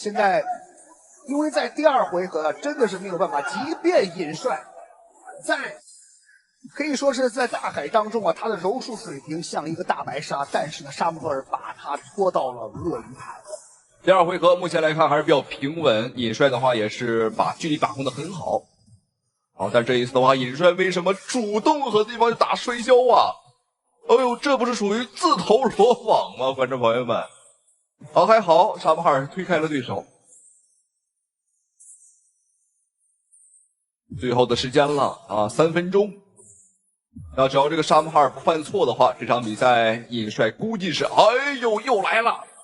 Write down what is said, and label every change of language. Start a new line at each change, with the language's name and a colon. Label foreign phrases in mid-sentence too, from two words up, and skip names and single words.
Chinese: 现在，因为在第2回合真的是没有办法，即便尹帅可以說是在大海當中啊，他的柔術水平像一個大白鯊，但是呢，沙姆赫爾把他拖到了鱷魚潭。第2回合目前來看還是比較平穩，尹帥的話也是把距離把控得很好。好，但這一次的話，尹帥為什麼主動和對方打摔跤啊？哎呦，這不是屬於自投羅網嗎？觀眾朋友們，好，還好，沙姆哈爾推開了對手。最後的時間了啊，3分鐘。那只要這個沙姆哈爾不犯錯的話，這場比賽尹帥估計是，哎呦，又來了。